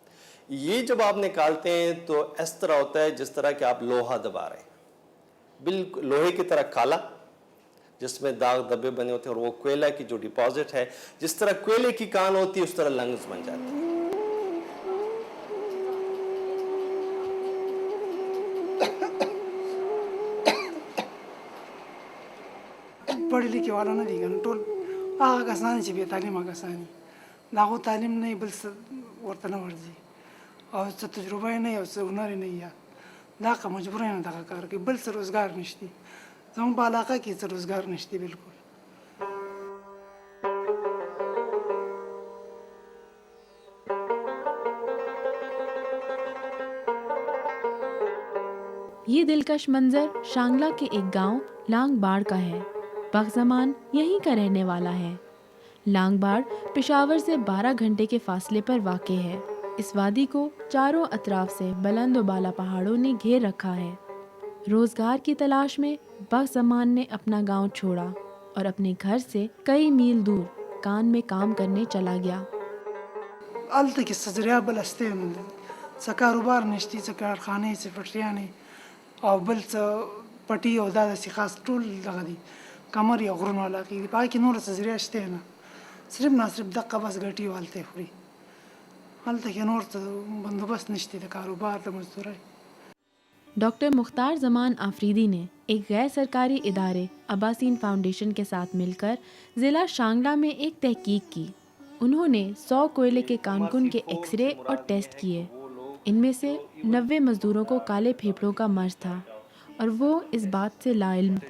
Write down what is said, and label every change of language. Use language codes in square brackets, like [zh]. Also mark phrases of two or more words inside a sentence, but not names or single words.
[ur] یہ جب آپ نکالتے ہیں تو اس طرح ہوتا ہے جس طرح کہ آپ لوہا دبا رہے ہیں، بالکل لوہے کی طرح کالا جس میں داغ دبے بنے ہوتے ہیں، اور وہ کوئلہ کی جو ڈپازٹ ہے، جس طرح کوئلے کی کان ہوتی ہے اس طرح لنگز بن جاتی ہیں۔ پڑھے لکھے [ps] والا نه دي کنه، ټول هغه کسان چې بې تعلیمه کسان دي، د هغو تعلیم نه بل څه ورته نه ورځي او څه تجربه یې نه وي او څه هنر یې نه وي، دا که مجبور نه دغه کار کوي، بل څه روزګار نشته. زموږ په علاقه کې څه روزګار نشته بالکل. [ur] یہ دلکش منظر شانگلہ کے ایک گاؤں لانگ باڑ کا ہے۔ بخت زمان یہیں کا رہنے والا ہے۔ لانگ باڑ پشاور سے 12 گھنٹے کے فاصلے پر واقع ہے۔ اس وادی کو چاروں اطراف سے بلند و بالا پہاڑوں نے گھیر رکھا ہے۔ روزگار کی تلاش میں بخت زمان نے اپنا گاؤں چھوڑا اور اپنے گھر سے کئی میل دور کان میں کام کرنے چلا گیا۔ [ps] هلته کې څه ذریعه بله شته نه ده، څه کاروبار نشته، څه کارخانې، څه فټریانې او بل څه پټي او دا داسې خاص ټول دغه دي، کمر یا غرونو علاقې دي، په هغې کې نوره څه ذریعه شته نه، صرف ناصرف دقه بس ګټي او هلته یې خوري. هلته کې نور څه بندوبست نشته د کاروبار د مزدورۍ. [ur] ڈاکٹر مختار زمان آفریدی نے ایک غیر سرکاری ادارے عباسین فاؤنڈیشن کے ساتھ مل کر ضلع شانگلہ میں ایک تحقیق کی۔ انہوں نے 100 کوئلے کے کانکن کے ایکس رے اور ٹیسٹ کیے۔ ان میں سے 90 مزدوروں کو کالے پھیپھڑوں کا مرض تھا اور وہ اس بات سے لا علم تھے۔